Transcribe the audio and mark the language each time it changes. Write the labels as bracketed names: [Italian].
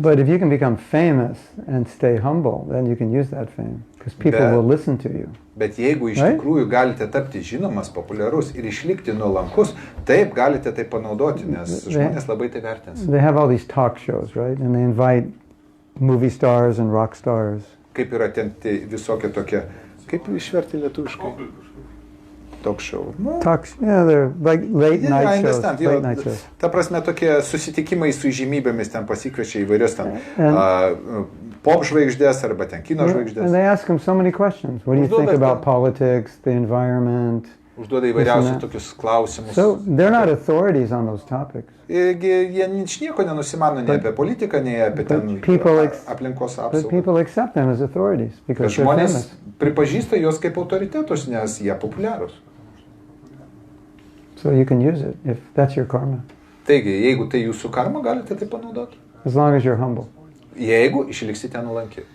[English] But if you can become famous and stay humble, then you can use that fame, because people will listen to you. [Lithuanian] Bet jeigu iš tikrųjų galite tapti žinomas, populiarus ir išlikti nuolankus, taip galite tai panaudoti, nes žmonės labai tai vertins. [English] They have all these talk shows, right? And they invite movie stars and rock stars. [Lithuanian] Kaip yra ten visokie tokie, kaip išverti lietuviškai? [English] Talk show. Talks, yeah, they're like late night shows. Late night shows. [Lithuanian] Ta prasme, tokie susitikimai su įžymybėmis ten pasikviečia įvairios ten pop žvaigždės arba ten kino žvaigždės. [English] And they ask them so many questions. What do you think about politics, the environment? [Lithuanian] Užduoda įvairiausius tokius klausimus. [English] So they're not authorities on those topics. [Lithuanian] Jie nieko nenusimano nei apie politiką, nei apie ten aplinkos apsaugą. [English] But people accept them as authorities because they're famous. [Lithuanian] Žmonės pripažįsta juos kaip autoritetus, nes jie populiarūs. [English] So you can use it if that's your karma. [Lithuanian] Taigi, jeigu tai jūsų karma, galite tai panaudoti. [English] As long as you're humble. [Lithuanian] Jeigu išliksite nuolanki.